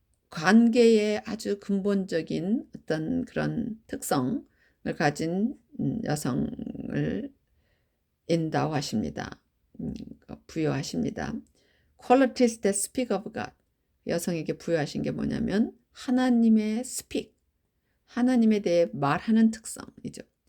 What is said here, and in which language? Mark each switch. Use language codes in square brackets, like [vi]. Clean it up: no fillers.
[ko] 관계의 아주 근본적인 어떤 그런 특성을 가진 여성을 인도하십니다. 부여하십니다. [en] Qualities that speak of God. [ko] 여성에게 부여하신 게 뭐냐면 하나님의 speak, 하나님에 대해 말하는 특성이죠.